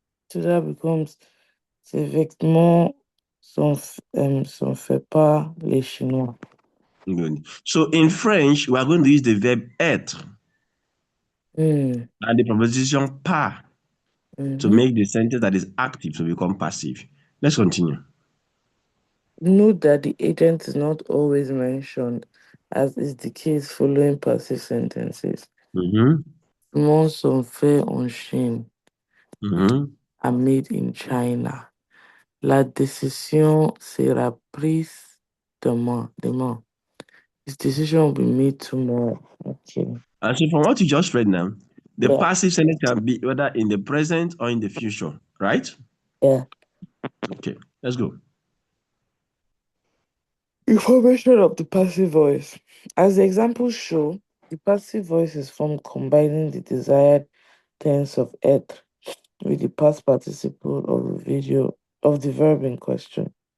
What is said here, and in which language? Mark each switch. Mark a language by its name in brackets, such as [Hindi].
[English] So that becomes [French] ces vêtements sont faits par les Chinois. [English] Good. So in French, we are going to use the verb être Hmm. and the preposition pas to make the sentence that is active to become passive. Let's continue. Note that the agent is not always mentioned, as is the case following passive sentences. Mm-hmm. [French] Vêtements sont faits en Chine Mm-hmm. [English] are made in China. [French] La décision sera prise demain. [English] This decision will be made tomorrow. Okay. And so from what you just read now, the Yeah. passive sentence can be whether in the present or in the future, right? Yeah. Okay, let's go. Information of the passive voice. As the examples show, the passive voice is formed combining the desired tense of être with the past participle of the verb in question.